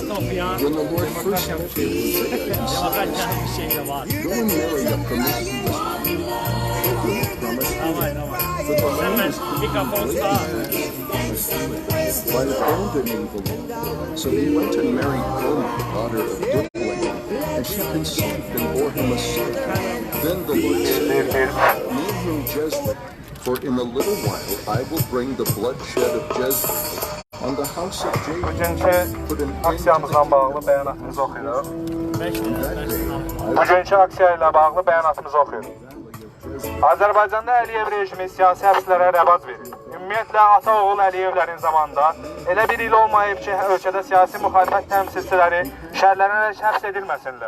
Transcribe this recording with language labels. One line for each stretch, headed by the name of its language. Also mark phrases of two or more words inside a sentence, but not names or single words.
English: When the Lord first appeared to Hosea, he said, "Go and marry a promiscuous woman, for the land is by abandoning the Lord." So he went and married Gomer, daughter of Diblaim, and she conceived and bore him a son. Then the Lord said, "Name him Jezreel, for in a little while I will bring the bloodshed of Jezreel on the house of Jacob."
Azerbaijani: Bugünkü aksiyamızla bağlı bəyanatımızı oxuyuruq. Bugünkü aksiya ilə bağlı bəyanatımızı oxuyuruq. Azərbaycanda Əliyev rejimi siyasi həbslərə rəvac verir. Ümumiyyətlə, ata-oğul Əliyevlərin zamanında elə bir il olmayıb ki, ölkədə siyasi müxalifət təmsilçiləri şərlənərək həbs edilməsinlər.